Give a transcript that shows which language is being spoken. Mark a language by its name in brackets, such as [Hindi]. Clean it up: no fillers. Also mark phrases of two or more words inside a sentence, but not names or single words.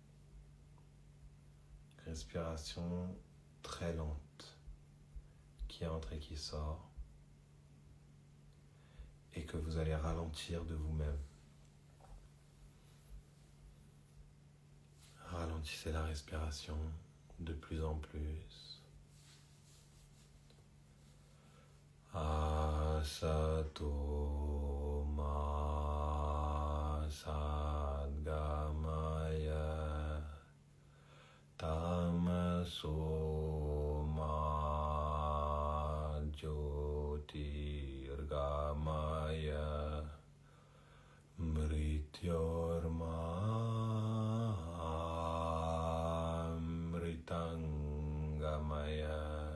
[French] Respiration très lente qui entre et qui sort et que vous allez ralentir de vous-même. Ralentissez la respiration de plus en plus. [Sanskrit] असतो मा सद्गमय तमसो मा ज्योतिर्गमय मृत्योर्मा मृतङ्गमय.